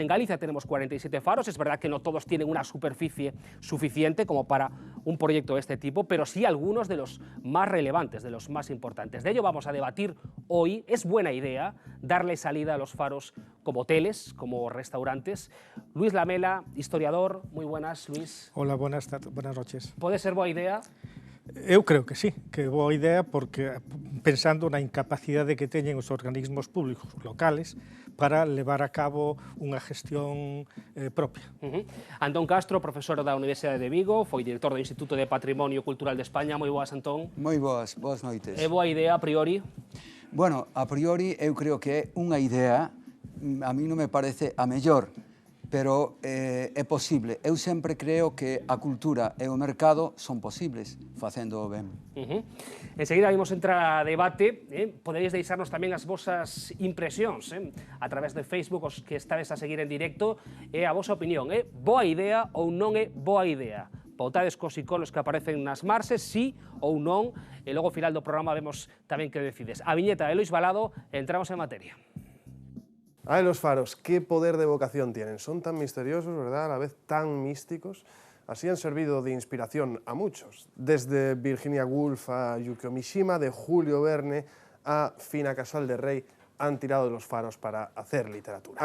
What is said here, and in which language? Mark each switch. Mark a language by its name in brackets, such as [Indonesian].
[Spanish] En Galicia tenemos 47 faros, es verdad que no todos tienen una superficie suficiente como para un proyecto de este tipo, pero sí algunos de los más relevantes, de los más importantes. De ello vamos a debatir hoy. Es buena idea darle salida a los faros como hoteles, como restaurantes. Luis Lamela, historiador, muy buenas, Luis. Hola, buenas noches. [Galician] Pode ser boa idea? Eu creo que sí, que é boa idea porque pensando na incapacidade que teñen os organismos públicos locales para levar a cabo unha gestión propia. Antón Castro, profesor da Universidade de Vigo, foi director do Instituto de Patrimonio Cultural de España. Moi boas, Antón. Moi boas noites. É boa idea a priori? Bueno, a priori eu creo que é unha idea, a mí non me parece a mellor, pero é posible. Eu sempre creo que a cultura e o mercado son posibles, facendo ben. Enseguida vamos entrar a debate, poderéis deixarnos tamén as vosas impresións a través de Facebook, os que estades a seguir en directo, e a vosa opinión, boa idea ou non é boa idea? Pautades cos iconos que aparecen nas marxes, sí ou non, e logo ao final do programa vemos tamén que decides. A viñeta de Lois Balado, entramos en materia. [Spanish] Ay, los faros, qué poder de evocación tienen. Son tan misteriosos, ¿verdad? A la vez tan místicos. Así han servido de inspiración a muchos. Desde Virginia Woolf a Yukio Mishima, de Julio Verne a Fina Casal de Rey, han tirado de los faros para hacer literatura.